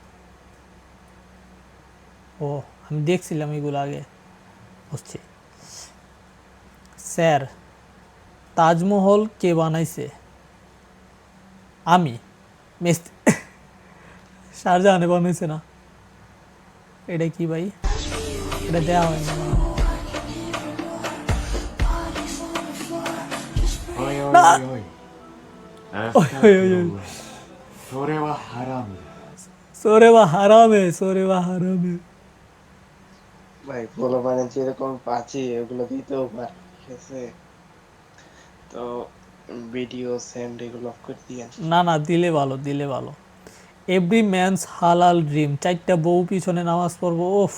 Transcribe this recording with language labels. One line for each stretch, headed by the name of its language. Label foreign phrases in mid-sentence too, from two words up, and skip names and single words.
Bangla: ও আমি দেখছিলাম এগুলো আগে, বুঝছি। স্যার তাজমহল কে বানাইছে? আমি মিস্ত্রি, শাহজাহানে বানাইছে না? এটা কি ভাই, এটা দেওয়া হয় না।
Japanese: おいおいなおいおい。おいおいおいおい。それはハラムだ。それはハラメ、それはハラメ।
Bangla: ভাই পোলাপানের যেরকম পাচ্ছি ওগুলো দিতেও পারে, ঠিক আছে? তো
English: video send
Bangla: এগুলো অফ করে দিয়েন। না না, দিলে ভালো, দিলে ভালো।
English: every man's halal dream,
Bangla: 4টা বউ পিছনে নামাজ পড়বো, ওফ।